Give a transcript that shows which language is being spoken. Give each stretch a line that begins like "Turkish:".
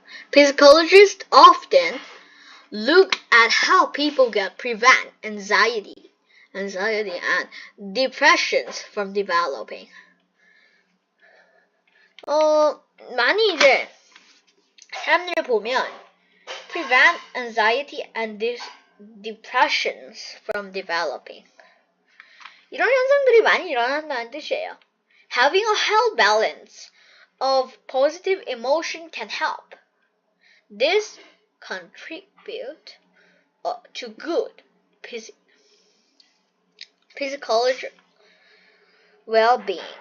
English: Psychologists often look at how people can prevent anxiety and depressions from developing.
Korean: 많이 이제 사람들을 보면
English: prevent anxiety and depressions from developing.
Korean: 이런 현상들이 많이 일어난다는 뜻이에요.
English: Having a healthy balance of positive emotion can help. This contribute to good physiological well-being.